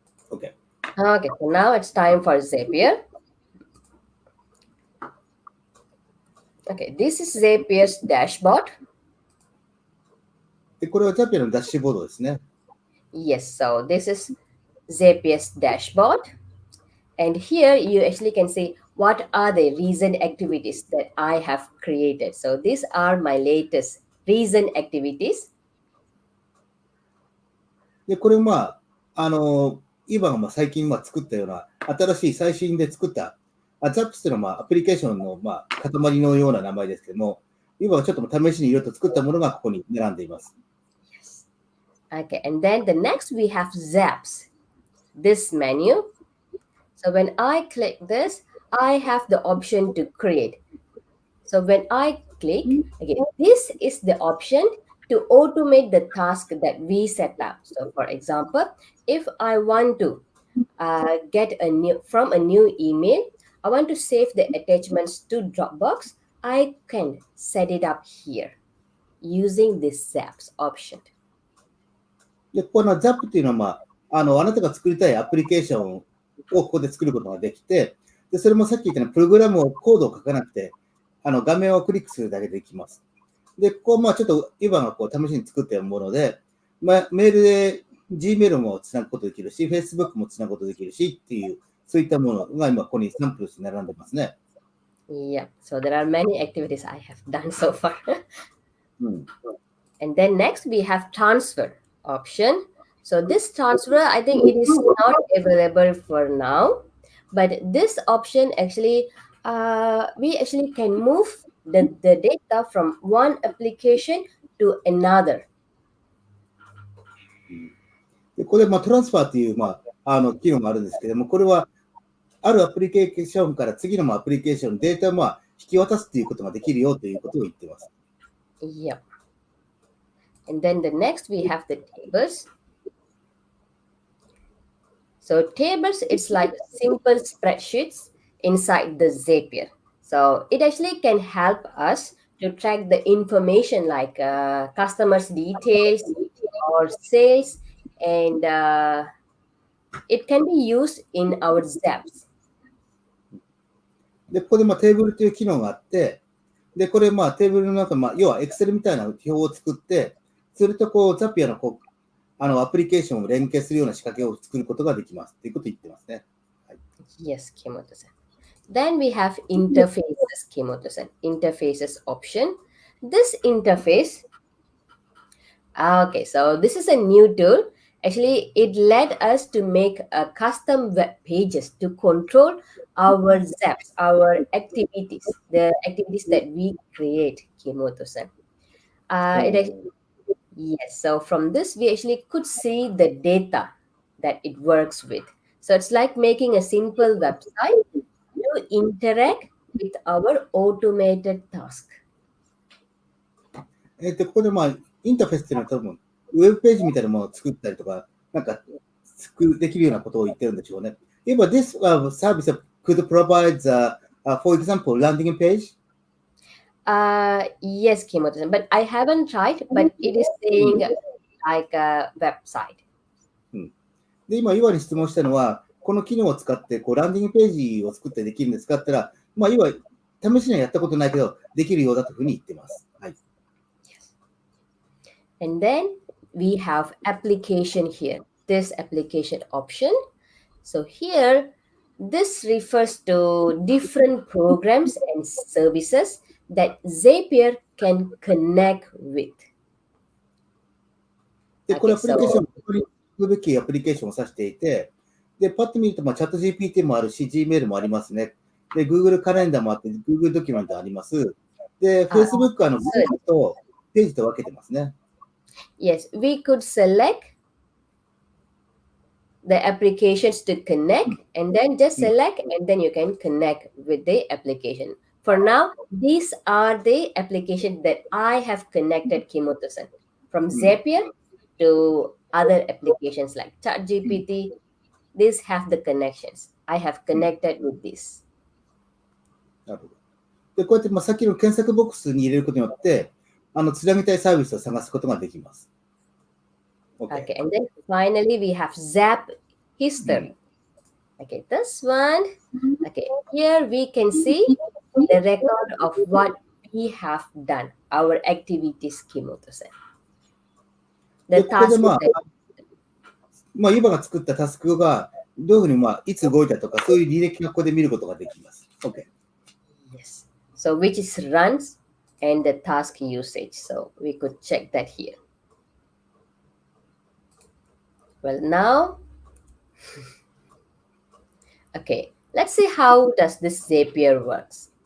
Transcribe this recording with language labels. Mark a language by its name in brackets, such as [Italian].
[English] Okay, so now it's time for Zapier. Okay, this is Zapier's dashboard. [Japanese] で、これは Zapier のダッシュボードですね。 [English] Yes, so this is Zapier's dashboard. And here you actually can see what are the recent activities that I have created. So these are my latest recent activities. [Japanese] で、これ今が最近作ったような新しい最新で作ったZapier のアプリケーションの塊のような名前ですけども、今はちょっと試しにいろいろと作ったものがここに並んでいます。 [English] Yes. Okay, and then the next we have Zaps. This menu. So when I click this, I have the option to create. So when I click, again, this is the option to automate the task that we set up. So for example, if I want to get from a new email, I want to save the attachments to Dropbox, I can set it up here using this Zaps option. [Japanese] で、この Zap っていうのは、あなたが作りたいアプリケーションをここで作ることができて、で、それもさっき言ったようにプログラムコードを書かなくて、画面をクリックするだけでできます。で、ここちょっと今が試しに作ったもので、メールで Gmail もつなぐことできるし、Facebook もつなぐことできるしっていう、そういったものが今ここにサンプルとして並んでますね。 [English] Yeah, so there are many activities I have done so far. And then next we have transfer option. So this transfer, I think it is not available for now, but this option actually, we actually can move the data from one application to another. [Japanese] で、これトランスファーっていう機能があるんですけども、これはあるアプリケーションから次のアプリケーションにデータを引き渡すということができるよということを言っています。 [English] Yeah. And then the next we have the tables. So tables, it's like simple spreadsheets inside the Zapier. So it actually can help us to track the information like customers' details or sales, and it can be used in our Zaps. [Japanese] で、ここでテーブルという機能があって、で、これテーブルの中、要は Excel みたいな表を作って、それとZapier のアプリケーションを連携するような仕掛けを作ることができますということを言ってますね。はい、 [English] Yes, Kimoto-san. Then we have interfaces, Kimoto-san. Interfaces option. This interface, Okay, so this is a new tool. Actually, it led us to make custom web pages to control our zaps, our activities, the activities that we create, Kimoto-san. It Oh. actually, yes, so from this, we actually could see the data that it works with. So it's like making a simple website to interact with our automated task. [Japanese] ここでまあ、インターフェースっていうのは多分、ウェブページみたいなものを作ったりとか、なんか、できるようなことを言ってるんでしょうね。 [English] If this service could provide, for example, landing page? Yes, Kimoto-san, but I haven't tried, but it is [Japanese] うん [English] saying like a website. [Japanese] うん、で、今、岩に質問したのは、この機能を使ってこうランディングページを作ってできるんですかって言ったら、まあ、岩、試しにはやったことないけど、できるようだというふうに言ってます。はい。 [English] And then we have application here, this application option. So here, this refers to different programs and services that Zapier can connect with. [Japanese] で、これ [English] Okay, [Japanese] アプリケーショ [English] so [Japanese] ン、ここに行くべきアプリケーションを指していて、で、パッと見ると、まあ、チャット GPT もあるし、Gmail もありますね。で、Google カレンダーもあって、Google ドキュメントあります。で、Facebook はグループとページと分けてますね。 [English] yes, we could select the applications to connect and then just select and then you can connect with the application. For now, these are the applications that I have connected, Kimoto-san, from Zapier to other applications like ChatGPT. These have the connections. I have connected with this. [Japanese] なるほど。で、こうやって、まあ、さっきの検索ボックスに入れることによって、つなげたいサービスを探すことができます。 [English] Okay, and then finally we have Zap history. Okay, this one. Okay, here we can see the record of what we have done, our activities, Kimoto-san. [Japanese] で、 [English] The [Japanese] ここで [English] task [Japanese] まあ、 [English] that [Japanese] まあ、ユバが作ったタスクがどういうふうに、まあ、いつ動いたとか、そういう履歴がここで見ることができます。 OK。 [English] yes. So which is runs and the task usage. So we could check that here. Well, now, okay, let's see how does this Zapier works.